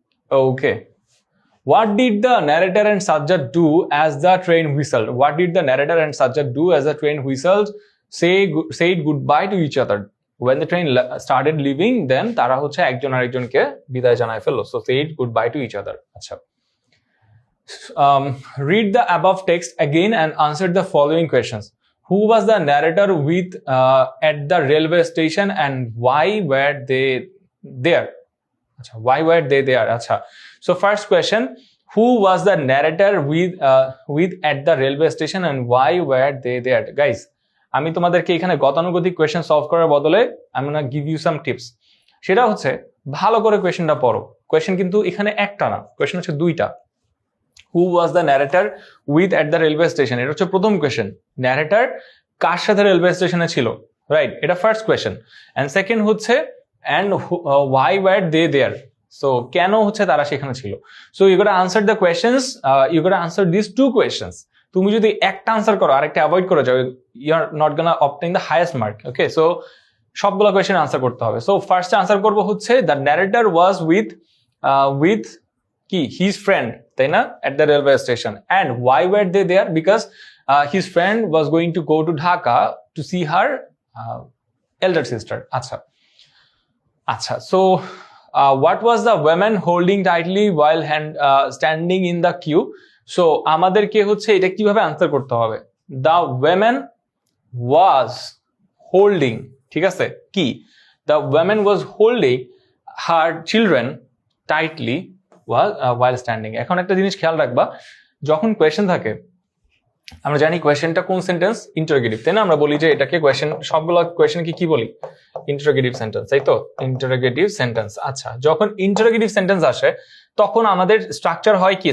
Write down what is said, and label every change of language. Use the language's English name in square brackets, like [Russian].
[English] Okay, what did the narrator and Sajjad do as the train whistled? What did the narrator and Sajjad do as the train whistled? Said goodbye to each other. when the train started leaving, then [Bangla] তারা হচ্ছে একজন আরেকজনকে বিদায় জানায় ফেললো। [English] so said goodbye to each other. আচ্ছা, read the above text again and answer the following questions. Who was the narrator with at the railway station and why were they there? Achha, why were they there? Achha. So first question, who was the narrator with at the railway station and why were they there? [Bangla] Guys, আমি তোমাদেরকে এখানে গতানুগতিক question solve করার বদলে আমি না [English] Give you some tips. [Bangla] সেটা হচ্ছে ভালো করে কোয়েশ্চেনটা পড়ো। কোয়েশ্চেন কিন্তু এখানে একটা না, কোয়েশ্চেন হচ্ছে দুইটা। [English] who was the narrator with at the railway station, [Bangla] এটা হচ্ছে প্রথম কোয়েশ্চেন। ন্যারেটর কার সাথে রেলওয়ে স্টেশনে ছিল, রাইট, এটা ফার্স্ট কোয়েশ্চেন। [English] and second হচ্ছে and why were they there, so [Bangla] কেন হচ্ছে তারা সেখানে ছিল। [English] So you gotta answer the questions, you gotta answer this two questions. [Bangla] তুমি যদি একটা আনসার করো আর একটা অ্যাভয়েড করে যাও, [English] You are not gonna obtain the highest mark. [Bangla] Okay, so সবগুলো কোয়েশ্চেন আনসার করতে হবে। সো ফার্স্টে আনসার করবো হচ্ছে [English] the narrator was with [Bangla] কি হিজ ফ্রেন্ড, তাই না, at the railway station. [English] And why were they there? Because his friend was going to go to Dhaka to see her elder sister. Acha. So what was the woman holding tightly while standing in the queue? [Bangla] So আমাদেরকে হচ্ছে এটা কিভাবে answer করতে হবে? [English] The woman was holding, ঠিক আছে, কি? The woman was holding her children tightly while standing. [Bangla] এখন একটা জিনিস খেয়াল রাখবা, যখন কোয়েশ্চেন থাকে, আমরা জানি কোয়েশ্চেনটা কোন সেন্টেন্স, ইন্টারোগেটিভ, তাই না? আমরা বলি যে এটাকে কোয়েশ্চেন, সবগুলো কোয়েশ্চেনকে কি বলি? ইন্টারোগেটিভ সেন্টেন্স, তাই তো, ইন্টারোগেটিভ সেন্টেন্স। আচ্ছা, যখন ইন্টারোগেটিভ সেন্টেন্স আসে তখন আমাদের স্ট্রাকচার হয় কি?